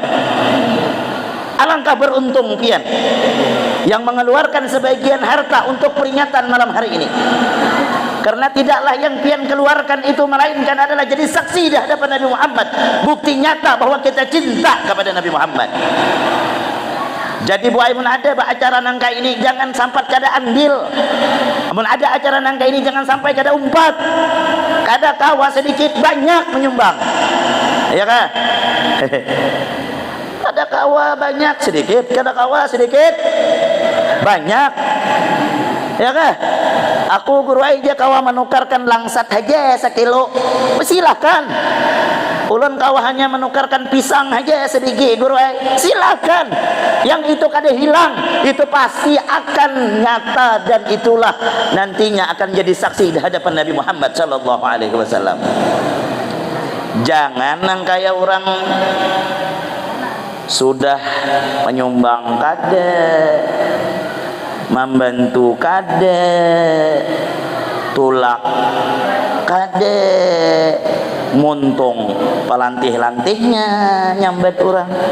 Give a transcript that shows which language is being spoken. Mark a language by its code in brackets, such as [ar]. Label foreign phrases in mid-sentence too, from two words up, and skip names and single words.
[id] Alangkah beruntung pian yang mengeluarkan sebagian harta untuk peringatan malam hari ini, karena tidaklah yang pian keluarkan itu melainkan adalah jadi saksi di hadapan Nabi Muhammad, bukti nyata bahwa kita cinta kepada Nabi Muhammad. [bjn] Jadi buai mun ada acara nangka ini jangan sampai kada andil, mun ada acara nangka ini jangan sampai kada umpat, kada kawa sedikit banyak menyumbang, ya kan? Kada kawa banyak sedikit, kada kawa sedikit banyak, ya kan? Aku guru aja kawa menukarkan langsat aja 1 kilo, silakan. Ulun kawa hanya menukarkan pisang aja sedikit, guru silakan. [id] Yang itu kada hilang, itu pasti akan nyata dan itulah nantinya akan jadi saksi di hadapan Nabi Muhammad [ar] صلى الله عليه وسلم. [bjn] Jangan nang kaya orang sudah menyumbang kada, membantu kada, tulak kada, muntung pelantih-lantihnya nyambat orang.